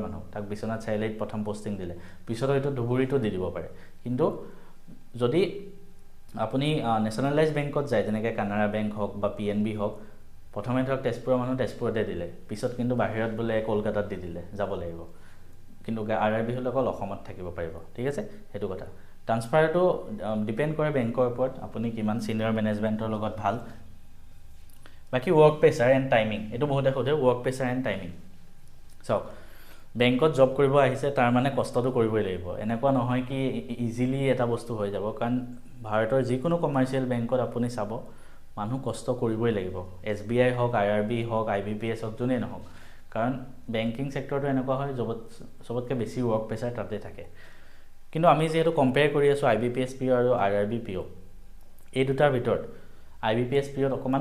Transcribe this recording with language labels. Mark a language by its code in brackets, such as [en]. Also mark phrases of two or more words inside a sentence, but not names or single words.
[as] মানুহ তাক বিশ্বনাথ চাৰিআলিত প্ৰথম পোষ্টিং দিলে পিছত হয়তো ধুবুৰীটো দি দিব পাৰে কিন্তু যদি আপুনি [en] nationalized bank [as] যায় যেনেকৈ কানাড়া বেংক হওক বা PNB হওক প্ৰথমে ধৰক তেজপুৰৰ মানুহ তেজপুৰতে দিলে পিছত কিন্তু বাহিৰত বোলে কলকাতাত দি দিলে যাব লাগিব কিন্তু RRB হলে অকল অসমত থাকিব পাৰিব ঠিক আছে হেতু কথা ট্ৰান্সফাৰটো ডিপেন্ড কৰে বেংকৰ ওপৰত আপুনি কিমান [en] senior management [as] লগত ভাল বাকি [en] work pressure and timing [as] এটো বহুতে খোজে [en] work pressure and timing [as] সো বেংকত জব কৰিব আহিছে তাৰ মানে কষ্টটো কৰিবই লাগিব এনেকুৱা নহয় কি ইজিলি এটা বস্তু হৈ যাব কাৰণ ভাৰতৰ যিকোনো [en] commercial bank [as] আপুনি চাব মানুহ কষ্ট কৰিবই লাগিব SBI হওক RRB হওক IBPS হওক জুনে নহওক কাৰণ বেংকিং সেক্টৰটো এনেকুৱা হয় সবতকে বেছি [en] work pressure [as] তাতে থাকে কিন্তু আমি যেহেতু কম্পেয়াৰ কৰি আছো IBPS PO আৰু RRB PO এই দুটাৰ ভিতৰত IBPS পিৰিয়ড অকমান